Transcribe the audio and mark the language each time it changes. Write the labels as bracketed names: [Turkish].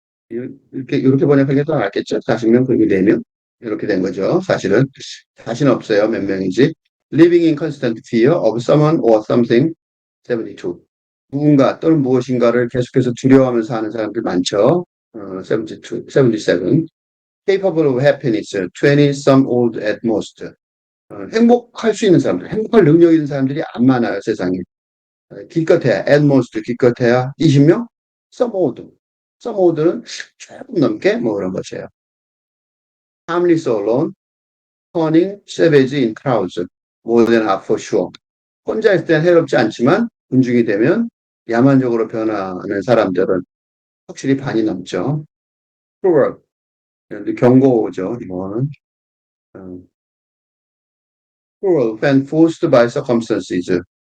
[Korean] 이렇게 번역하는 게더 낫겠죠. 40명 그리고 4명 이렇게 된 거죠. 사실은 자신 없어요. 몇 명인지 [English] living in constant fear of someone or something [Korean] 72 누군가 또는 무엇인가를 계속해서 두려워하면서 하는 사람들 많죠. [English] 72, 77. Capable of happiness, 20 some old at most. [Korean] 행복할 수 있는 사람들, 행복할 능력 있는 사람들이 안 많아요, 세상에. 기껏해야, [English] at most [Korean] 기껏해야 20명? 서모드는 조금 넘게 뭐 그런 것이에요. [English] Harmless alone, turning savage in crowds, more than half for sure. [Korean] 혼자 있을 땐 해롭지 않지만 군중이 되면 야만적으로 변하는 사람들은 확실히 반이 넘죠. cruel, 경고죠, 이거는. [English] 음, cruel when forced by circumstances.